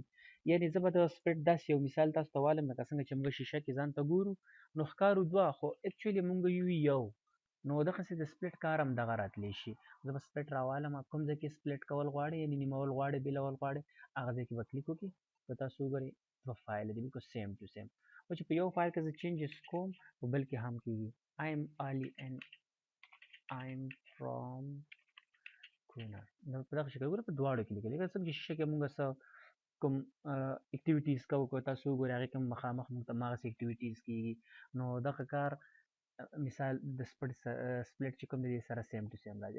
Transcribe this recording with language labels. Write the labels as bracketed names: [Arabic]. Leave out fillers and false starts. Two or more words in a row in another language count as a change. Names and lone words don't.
[Pashto] یعنې زه به د سپلیټ داسې یو مثال تاسو ته والم لکه څنګه چې موږ شیشه کې ځان ته ګورو نو ښکارو دوه خو اکچولي موږ یو. نو دغسې د سپلیټ کار هم دغه راتلی شي. زه به سپلیټ راوالم، کوم ځای کې سپلیټ کول غواړئ یعنې نیمول غواړئ بیلول غواړئ هغه ځای کې به کلیک وکړئ. که تاسو وګورئ دوه فایل دي بالکل [English] same to same. [Pashto] او چې په یو فایل کې زه چینجز کوم په بل کې هم کېږي. [English] I am Ali and I am from کونر. [Pashto] نو په دغه شکل ګوره په دواړو کې لیکلي. لکه څنګه چې شیشه کې موږ څه کوم اکټیویټیز کوو که تاسو وګورئ هغې کې مخامخ موږ ته هماغسې اکټیویټیز کېږي. نو دغه کار مثال د سپلیټ چې کوم دی سره [English] same to same [Pashto] راځي.